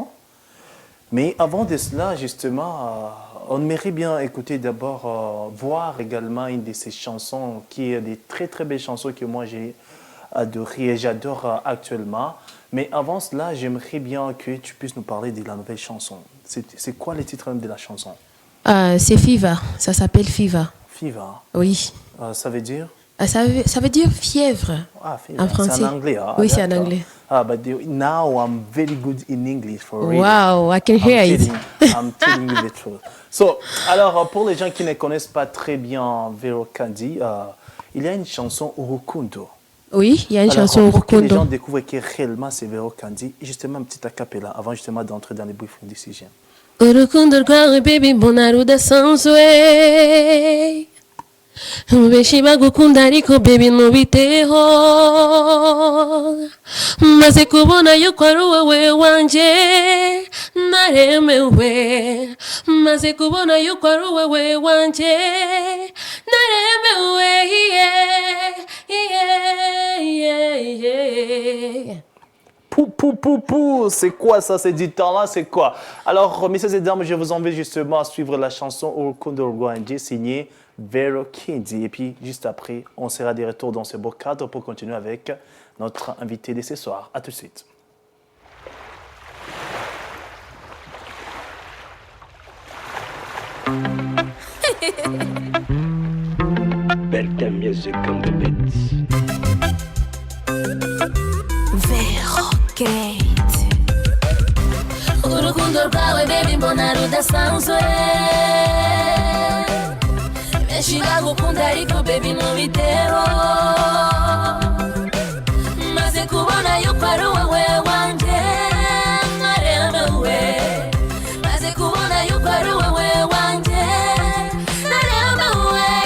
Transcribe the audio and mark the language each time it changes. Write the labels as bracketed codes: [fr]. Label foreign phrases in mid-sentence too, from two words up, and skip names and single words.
[fr] Mais avant de cela, justement, on aimerait bien écouter d'abord, voir également une de ces chansons qui est des très belles chansons que moi j'ai adorées et j'adore actuellement. Mais avant cela, j'aimerais bien que tu puisses nous parler de la nouvelle chanson. C'est quoi le titre même de la chanson? C'est Fiva, ça s'appelle Fiva. Fiva. Oui. Ça veut dire? Ça veut dire fièvre. Ah, Fiva. En français. C'est en anglais. Oui, c'est en anglais. [en] Ah, but now I'm very good in English for real. Wow, I can hear it. I'm telling you the truth. So, [fr] alors, pour les gens qui ne connaissent pas très bien Vero Kandi, il y a une chanson Urukundo. Oui, il y a une chanson Urukundo. Pour que les gens Urukundo. découvrent que réellement c'est Vero Kandi, justement un petit acapella avant justement d'entrer dans les bruits du sujet. [rw] Urukundo rwawe baby mbona rudasanzwe benshi bagukunda ariko baby ntubiteho maze kubona yuko ari wowe wanje naremewe maze kubona yuko ari wowe wanje naremewe yeah. [fr] C'est quoi ça, c'est du temps là, c'est quoi? Alors, messieurs et dames, je vous invite justement à suivre la chanson Urukundo Rwanje signée Vero Kandi. Et puis, juste après, on sera de retour dans ce beau cadre pour continuer avec notre invité de ce soir. À tout de suite. [en] Better music on the beats. Vero Kandi. [rw] Urukundo rwawe baby mbona rudasanzwe benshi bagukunda ariko baby ntubiteho maze kubona yuko ari wowe wanje naremewe maze kubona yuko ari wowe wanje naremewe